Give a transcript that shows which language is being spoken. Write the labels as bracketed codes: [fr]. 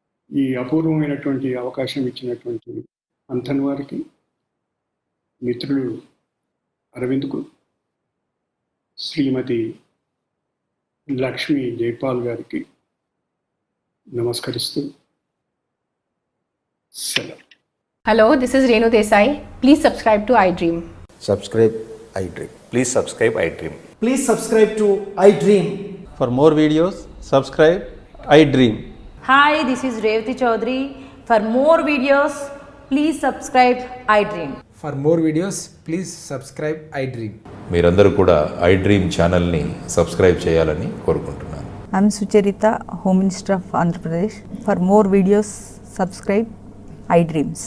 [te] ఈ అపూర్వమైనటువంటి అవకాశం ఇచ్చినటువంటి అంతన్ వారికి, మిత్రులు అరవింద్కు, శ్రీమతి లక్ష్మీ జైపాల్ గారికి నమస్కరిస్తూ సెలవు. [en] Hello, this is Renu Desai. Please subscribe to iDream. Subscribe iDream. Please subscribe iDream. Please subscribe to iDream. For more videos, subscribe iDream. Hi, this is Revati Chaudhary. For more videos, please subscribe iDream. For more videos, please subscribe iDream. [te] మీరందరూ కూడా iDream ఛానల్ని subscribe చేయాలని కోరుకుంటున్నాను. [en] I'm Sucharita, Home Minister of Andhra Pradesh. For more videos, subscribe iDreams.